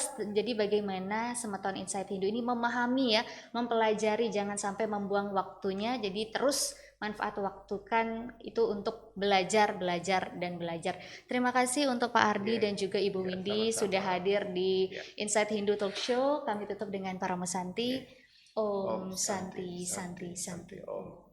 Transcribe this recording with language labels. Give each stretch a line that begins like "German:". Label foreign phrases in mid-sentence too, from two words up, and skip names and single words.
Indonesian: Jadi bagaimana semeton Insight Hindu ini memahami ya, mempelajari, jangan sampai membuang waktunya. Jadi terus manfaat waktukan itu untuk belajar. Terima kasih untuk Pak Ardi dan juga Ibu Windy sama-sama. sudah hadir di Insight Hindu Talk Show. Kami tutup dengan para mesanti.
Sanskrit: Om Santi Santi Santi. Om.